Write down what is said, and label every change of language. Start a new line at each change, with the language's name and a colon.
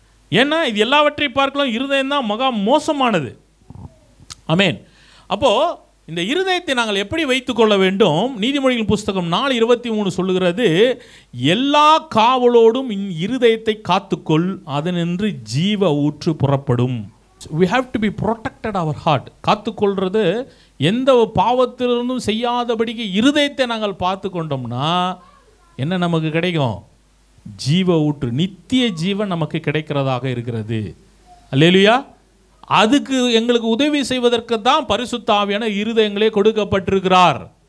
Tamil: ஏன்னா இது எல்லாவற்றையும் பார்க்கலாம் இருதயம் தான் மகா மோசமானது. ஆமென். அப்போது இந்த இருதயத்தை நாங்கள் எப்படி வைத்துக்கொள்ள வேண்டும்? நீதிமொழிகள் புஸ்தகம் 4:23 சொல்லுகிறது, எல்லா காவலோடும் இருதயத்தை காத்துக்கொள், அதனின்று ஜீவ ஊற்று புறப்படும்.
English: we have to be protected our heart.
Tamil: காத்துக்கொள்றது எந்த பாவத்திலிருந்தும் செய்யாதபடிக்கு இருதயத்தை நாங்கள் பார்த்து கொண்டோம்னா என்ன நமக்கு கிடைக்கும்? ஜீவ ஊற்று, நித்திய ஜீவன் நமக்கு கிடைக்கிறதாக இருக்கிறது. அல்லேலூயா. அதுக்கு எங்களுக்கு உதவி செய்வதற்கு தான் பரிசுத்த ஆவியான இருதயங்களே கொடுக்கப்பட்டிருக்கிறார்.